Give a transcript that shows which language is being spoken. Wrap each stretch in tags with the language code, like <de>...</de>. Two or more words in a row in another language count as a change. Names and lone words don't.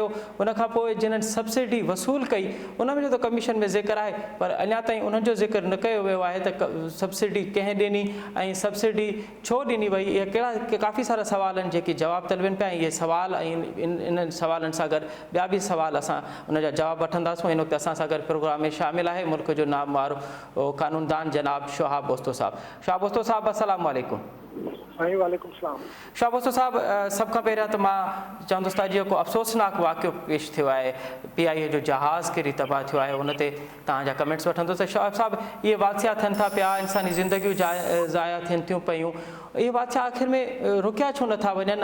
<sd>उन खां पोइ जिन्हनि सब्सिडी वसूल कई उन में जो त कमीशन में ज़िक्र आहे, पर अञा ताईं उन्हनि जो ज़िक्र न कयो वियो आहे त सब्सिडी कंहिं ॾिनी ऐं सब्सिडी छो ॾिनी वई। इहे कहिड़ा काफ़ी सारा सवाल आहिनि जेके जवाब तलबनि पिया। इहे सवाल ऐं इन्हनि सवालनि सां गॾु ॿिया बि सवाल असां उन जा जवाब वठंदासीं। इन वक़्तु असां सां गॾु प्रोग्राम में शामिल आहे मुल्क जो नामवारो कानूनदान जनाब शहाब बोस्तो साहब। शहाब बोस्तो साहब</sd> <ar>السلام عليكم. وعليكم السلام.</ar> <sd>शहाब बोस्तो साहब, सभ खां पहिरियां त मां चवंदुसि त अॼु को अफ़सोसनाक वाक़ियो पेश थियो आहे। PIA जो जहाज़ किरी तबाह थियो आहे, उन ते तव्हांजा कमेंट्स वठंदुसि। शहाब साहब, इहे वाक़िया थियनि था पिया, इंसानी ज़िंदगियूं ज़ाया थियनि थियूं पियूं, इहे वाक़िया आख़िर में रुकिया छो नथा वञनि?</sd>